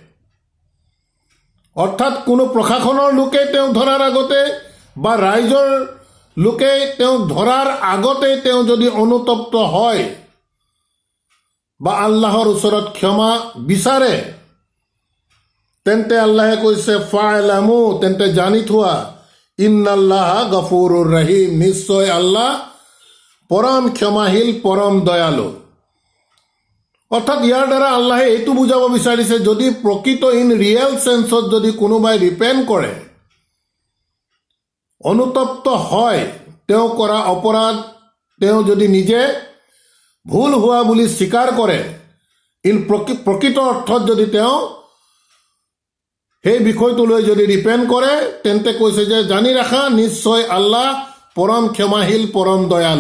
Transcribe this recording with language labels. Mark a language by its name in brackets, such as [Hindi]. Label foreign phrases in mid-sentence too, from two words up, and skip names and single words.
[Assamese] অৰ্থাৎ কোনো প্ৰশাসনৰ লোকে তেওঁক ধৰাৰ আগতে বা ৰাইজৰ লোকে তেওঁক ধৰাৰ আগতেই তেওঁ যদি অনুতপ্ত হয় বা আল্লাহৰ ওচৰত ক্ষমা বিচাৰে, তেন্তে আল্লাহে কৈছে ফা'লামু, তেন্তে জানি থোৱা, [Arabic] إن الله غفور رحيم, [Assamese] নিশ্চয় আল্লাহ পৰম ক্ষমাশীল, পৰম দয়ালু। অৰ্থাৎ ইয়াৰ দ্বাৰা আল্লাহে এইটো বুজাব বিচাৰিছে, যদি প্ৰকৃত [English] in real sense [Assamese] যদি কোনোবাই ৰিপেণ্ট কৰে, অনুতপ্ত হয়, তেওঁ কৰা অপৰাধ তেওঁ যদি নিজে ভুল হোৱা বুলি স্বীকাৰ কৰে, প্ৰকৃত অৰ্থত যদি তেওঁ সেই বিষয়টোলৈ যদি ৰিপেণ্ট কৰে, তেন্তে কৈছে যে জানি ৰাখা, নিশ্চয় আল্লাহ পৰম ক্ষমাশীল, পৰম দয়ালু।